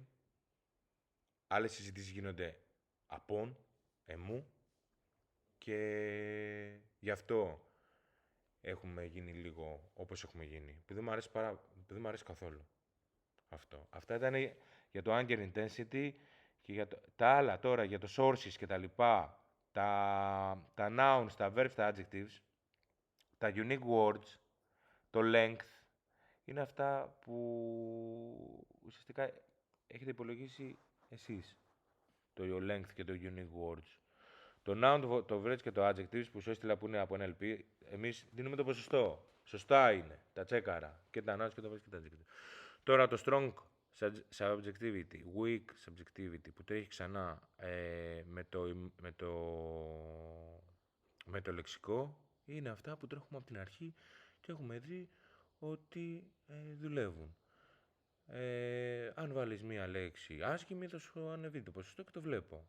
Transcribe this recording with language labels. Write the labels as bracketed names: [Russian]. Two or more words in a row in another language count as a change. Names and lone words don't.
[Greek] Άλλες συζητήσεις γίνονται απόν, εμού, και γι' αυτό έχουμε γίνει λίγο όπως έχουμε γίνει. Που δεν μου αρέσει καθόλου. αυτό. Αυτά ήταν για το [English] Anger Intensity [Greek] και για τα άλλα τώρα, για το sources και τα λοιπά, τα nouns, τα verbs, τα adjectives, τα [English] unique words, [Greek] το length, είναι αυτά που ουσιαστικά έχετε υπολογίσει εσείς. Το length και το [English] unique words. [Greek] Το noun, το verbs και το adjectives που σου έστειλα που είναι από NLP, εμείς δίνουμε το ποσοστό. Σωστά είναι. Τα τσέκαρα. Και τα nouns και το verbs και τα adjectives. Τώρα το [English] strong subjectivity, weak subjectivity [Greek] που τρέχει ξανά με το λεξικό είναι αυτά που τρέχουμε από την αρχή και έχουμε δει ότι δουλεύουν. Αν βάλεις μία λέξη άσχημη θα σου ανεβεί το ποσοστό και το βλέπω.